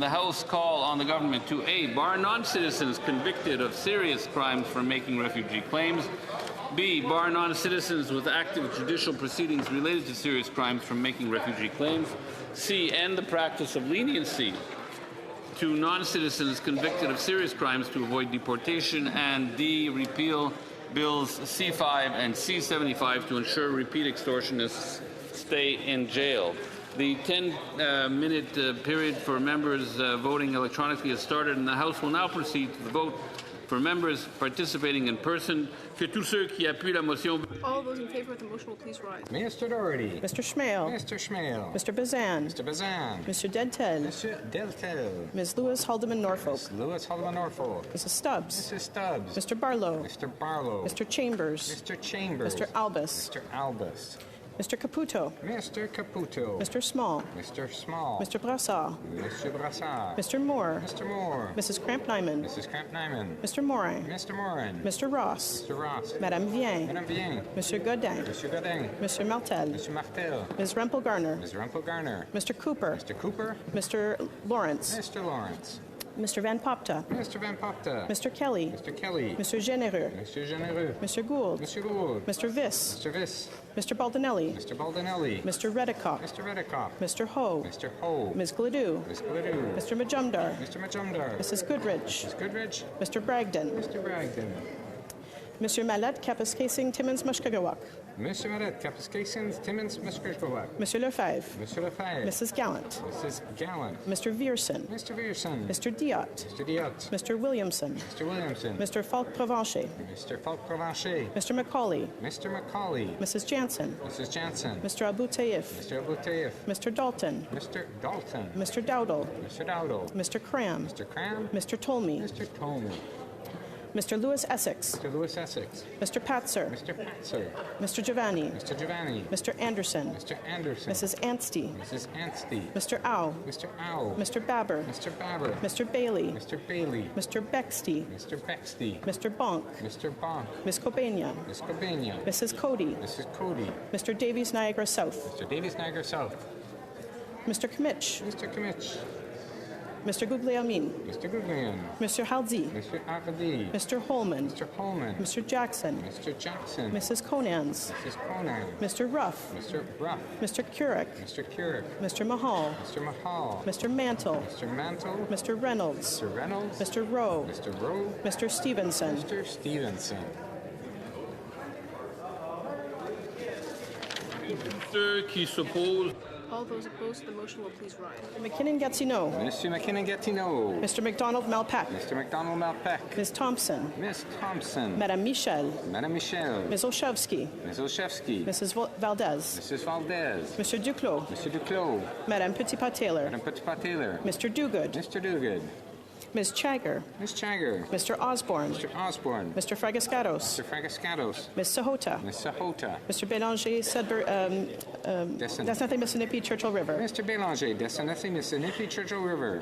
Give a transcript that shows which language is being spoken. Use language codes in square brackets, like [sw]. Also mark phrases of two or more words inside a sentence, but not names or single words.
[en] The House call on the government to A, bar non-citizens convicted of serious crimes from making refugee claims, B, bar non-citizens with active judicial proceedings related to serious crimes from making refugee claims, C, end the practice of leniency to non-citizens convicted of serious crimes to avoid deportation, and D, repeal Bills C-5 and C-75 to ensure repeat extortionists stay in jail. The 10-minute period for members voting electronically has started, and the House will now proceed to the vote for members participating in person. All those in favor of the motion will please rise. Mr. Doherty. Mr. Schmale. Mr. Schmale. Mr. Bazan. Mr. Bazan. Mr. Dentel. Mr. Deltel. Ms. Lewis Haldeman Norfolk. Ms. Lewis Haldeman Norfolk. Mrs. Stubbs. Mrs. Stubbs. Mr. Barlow. Mr. Barlow. Mr. Chambers. Mr. Chambers. Mr. Albus. Mr. Albus. Mr. Caputo. Mr. Caputo. Mr. Small. Mr. Small. Mr. Brassard. Mr. Brassard. Mr. Moore. Mr. Moore. Mrs. Cramp-Nyman. Mrs. Cramp-Nyman. Mr. Morin. Mr. Morin. Mr. Ross. Mr. Ross. Madame Vien. Madame Vien. Monsieur Godin. Monsieur Godin. Monsieur Martel. Monsieur Martel. Ms. Rempel Garner. Ms. Rempel Garner. Mr. Cooper. Mr. Cooper. Mr. Lawrence. Mr. Lawrence. Mr. Van Popta. Mr. Van Popta. Mr. Kelly. Mr. Kelly. Mr. Genereux. Mr. Genereux. Mr. Gould. Mr. Gould. Mr. Viss. Mr. Viss. Mr. Baldinelli. Mr. Baldinelli. Mr. Redikoff. Mr. Redikoff. Mr. Ho. Mr. Ho. Ms. Gladue. Ms. Gladue. Mr. Majumdar. Mr. Majumdar. Mrs. Goodrich. Ms. Goodrich. Mr. Bragdon. Mr. Bragdon. Monsieur Mallet, Kapuskasing, Timmins, Mushkagawak. Monsieur Mallet, Kapuskasing, Timmins, Mushkagawak. Monsieur Lefebvre. Monsieur Lefebvre. Mrs. Gallant. Mrs. Gallant. Mr. Vierson. Mr. Vierson. Mr. Diot. Mr. Diot. Mr. Williamson. Mr. Williamson. Mr. Falk Provencher. Mr. Falk Provencher. Mr. Macaulay. Mr. Macaulay. Mrs. Jansen. Mrs. Jansen. Mr. Abu Taif. Mr. Abu Taif. Mr. Dalton. Mr. Dalton. Mr. Dowdle. Mr. Dowdle. Mr. Cram. Mr. Cram. Mr. Tolmie. Mr. Tolmie. Mr. Lewis Essex. Mr. Lewis Essex. Mr. Patzer. Mr. Patzer. Mr. Giovanni. Mr. Giovanni. Mr. Anderson. Mr. Anderson. Mrs. Anstey. Mrs. Anstey. Mr. Au. Mr. Au. Mr. Babber. Mr. Babber. Mr. Bailey. Mr. Bailey. Mr. Bexty. Mr. Bexty. Mr. Bonk. Mr. Bonk. Ms. Kobania. Ms. Kobania. Mrs. Cody. Mrs. Cody. Mr. Davies Niagara South. Mr. Davies Niagara South. Mr. Kmitch. Mr. Kmitch. Mr. Guglielmin. Mr. Guglielmin. Mr. Haldi. Mr. Hardy. Mr. Holman. Mr. Holman. Mr. Jackson. Mr. Jackson. Mrs. Conans. Mrs. Conan. Mr. Ruff. Mr. Ruff. Mr. Currick. Mr. Currick. Mr. Mahal. Mr. Mahal. Mr. Mantle. Mr. Mantle. Mr. Reynolds. Mr. Reynolds. Mr. Rowe. Mr. Rowe. Mr. Stevenson. Mr. Stevenson. [fr] Ceux qui s'opposent. [en] All those opposed to the motion will please rise. McKinnon-Gatineau. Monsieur McKinnon-Gatineau. Mr. McDonald-Malpak. Mr. McDonald-Malpak. Ms. Thompson. Ms. Thompson. Madame Michel. Madame Michel. Ms. Olszewski. Ms. Olszewski. Mrs. Valdez. Mrs. Valdez. Monsieur Duclos. Monsieur Duclos. Madame Petitpas-Taylor. Madame Petitpas-Taylor. Mr. Duguid. Mr. Duguid. Ms. Chagger. Ms. Chagger. Mr. Osborne. Mr. Osborne. Mr. Fragascatos. Mr. Fragascatos. Ms. Sahota. Ms. Sahota. Mr. Bélanger, Desnathe Mississippi, Churchill River. Mr. Bélanger, Desnathe Mississippi, Churchill River.